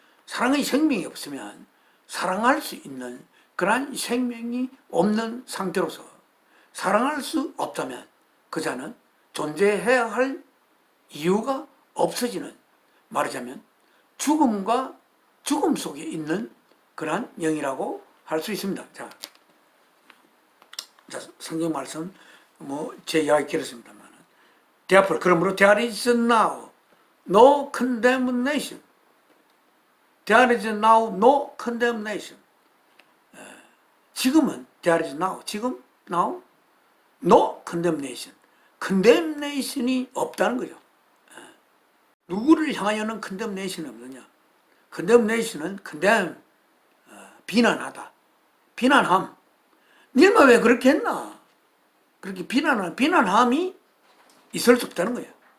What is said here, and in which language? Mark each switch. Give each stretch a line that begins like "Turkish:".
Korean: 사랑의 생명이 없으면 사랑할 수 있는 그러한 생명이 없는 상태로서 사랑할 수 없다면 그 자는 존재해야 할 이유가 없어지는, 말하자면 죽음과 죽음 속에 있는 그러한 영이라고 할 수 있습니다. 자, 성경 말씀 제 이야기 길었습니다만,
English: therefore
Korean: 그러므로
English: there is now no condemnation. There is now no condemnation.
Korean: 지금은
English: there is now,
Korean: 지금
English: now no condemnation.
Korean: condemnation이 없다는 거죠. 누구를 향하여는 condemnation이 없느냐? condemnation은 condemn, 비난하다, 비난함. 니마 왜 그렇게 했나? 그렇게 비난함이 있을 수 없다는 거예요.